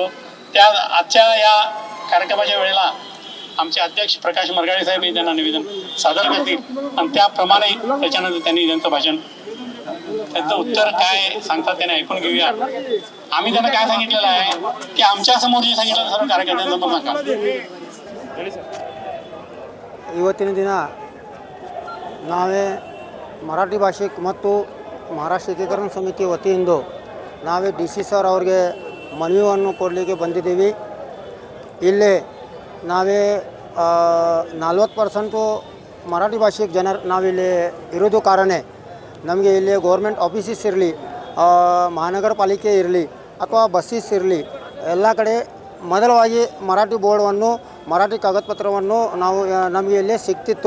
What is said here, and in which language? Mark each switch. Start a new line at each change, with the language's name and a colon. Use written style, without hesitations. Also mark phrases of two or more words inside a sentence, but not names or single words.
Marathi: त्या आजच्या या कार्यक्रमाच्या वेळेला आमचे अध्यक्ष प्रकाश मरगाळे साहेब हे त्यांना निवेदन सादर करतील आणि त्याप्रमाणे त्याच्यानंतर त्यांनी त्यांचं भाषण त्यांचं उत्तर काय सांगतात त्याने ऐकून घेऊया. आम्ही त्यांना काय सांगितलेलं आहे की आमच्या समोर जे सांगितलं सर्व कार्यकर्त्यांसमोर सांगा.
Kannada: ಇವತ್ತಿನ ದಿನ ನಾವೇ ಮರಾಠಿ ಭಾಷೆ ಮತ್ತು ಮಹಾರಾಷ್ಟ್ರ ಏಕೀಕರಣ ಸಮಿತಿ ವತಿಯಿಂದ ನಾವೇ ಡಿ ಸಿ ಸರ್ ಅವ್ರಿಗೆ ಮನವಿಯನ್ನು ಕೊಡಲಿಕ್ಕೆ ಬಂದಿದ್ದೀವಿ. ಇಲ್ಲಿ ನಾವೇ 40% ಮರಾಠಿ ಭಾಷೆಗೆ ಜನರು ನಾವಿಲ್ಲಿ ಇರೋದು ಕಾರಣ ನಮಗೆ ಇಲ್ಲಿ
English: government offices
Kannada: ಇರಲಿ, ಮಹಾನಗರ ಪಾಲಿಕೆ ಇರಲಿ ಅಥವಾ ಬಸ್ಸಸ್ ಇರಲಿ, ಎಲ್ಲ ಕಡೆ ಮೊದಲವಾಗಿ ಮರಾಠಿ ಬೋರ್ಡನ್ನು ಮರಾಠಿ ಕಾಗದಪತ್ರವನ್ನು ನಾವು ನಮಗೆ ಇಲ್ಲೇ ಸಿಗ್ತಿತ್ತು.